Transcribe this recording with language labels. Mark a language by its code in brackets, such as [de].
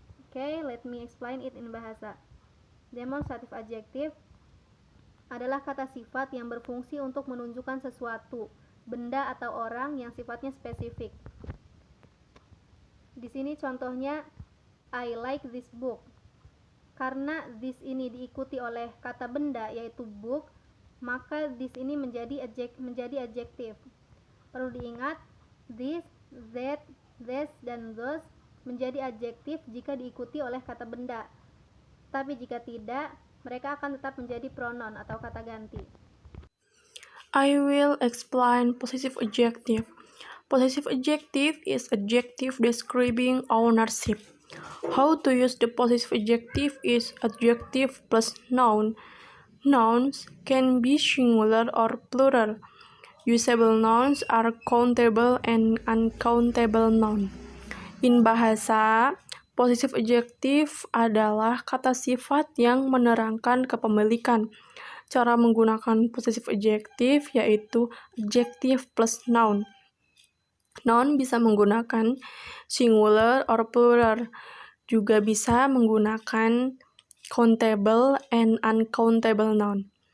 [en] Okay, let me explain it in bahasa. [id] Demonstrative adjective adalah kata sifat yang berfungsi untuk menunjukkan sesuatu, benda atau orang yang sifatnya spesifik. Di sini contohnya, [en] I like this book. [id] Karena this ini diikuti oleh kata benda yaitu book, maka this ini menjadi adjektif. Perlu diingat, this, that, this, dan those menjadi adjektif jika diikuti oleh kata benda. Tapi jika tidak, mereka akan tetap menjadi pronoun atau kata ganti. [en] I will explain possessive adjective. Possessive adjective is adjective describing ownership. How to use the possessive adjective is adjective plus noun. Nouns can be singular or plural. Usable nouns are countable and uncountable nouns. [id] In bahasa, possessive adjective adalah kata sifat yang menerangkan kepemilikan. Cara menggunakan possessive adjective yaitu adjective plus noun. Noun bisa menggunakan singular or plural, juga bisa menggunakan countable and uncountable noun.